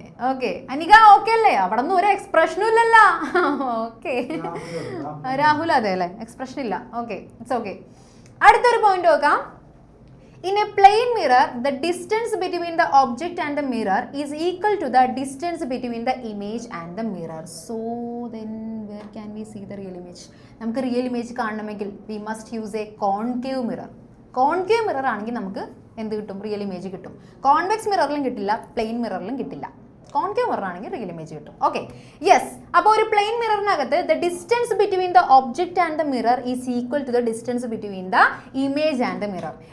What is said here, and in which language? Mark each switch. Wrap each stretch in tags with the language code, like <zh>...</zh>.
<ml>Okay, Anika okay അല്ലേ? അവിടെ നിന്ന് ഒരു എക്സ്പ്രഷനും ഇല്ലല്ലോ. ഓക്കെ, രാഹുൽ അതെ അല്ലേ, എക്സ്പ്രഷൻ ഇല്ല. Okay,</ml> <en>It's okay.</en> <ml>അടുത്തൊരു പോയിന്റ് നോക്കാം.</ml> <en>In a plane mirror, the distance between the object and the mirror is equal to the distance between the image and the mirror. So then where can we see the real image?</en> <ml>നമുക്ക് real image കാണണമെങ്കിൽ</ml> <en>we must use a concave mirror.</en> <ml>Concave mirror ആണെങ്കിൽ നമുക്ക് എന്ത് കിട്ടും? Real image കിട്ടും. Convex മിററിലും കിട്ടില്ല, plain മിററിലും കിട്ടില്ല. Concave mirror ആണെങ്കിൽ റിയൽ ഇമേജ് കിട്ടും.</ml> <en>Okay, yes.</en> <ml>അപ്പോൾ ഒരു plain മിററിനകത്ത്</ml> <en>The distance between the object and the mirror is equal to the distance between the image and the mirror.</en>